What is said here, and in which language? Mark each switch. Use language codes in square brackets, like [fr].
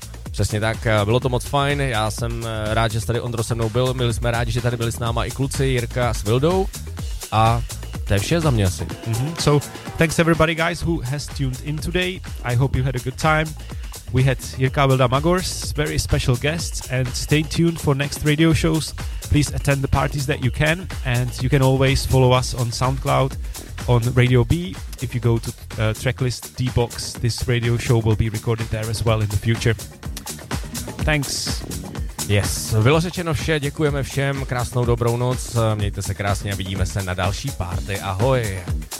[cs] Přesně tak, bylo to moc fajn, já jsem rád, že tady Ondro se mnou byl, my jsme rádi, že tady byli s náma i kluci, Jirka s Vildou a to je vše za mě asi. Mm-hmm. [en] So, thanks everybody guys who has tuned in today, I hope you had a good time. We had Jirka Vilda Magors, very special guests, and stay tuned for next radio shows. Please attend the parties that you can, and you can always follow us on SoundCloud, on Radio B. If you go to tracklist D-Box, this radio show will be recorded there as well in the future. Thanks. Yes, [cs] bylo řečeno vše, děkujeme všem, krásnou dobrou noc, mějte se krásně a vidíme se na další party. Ahoj.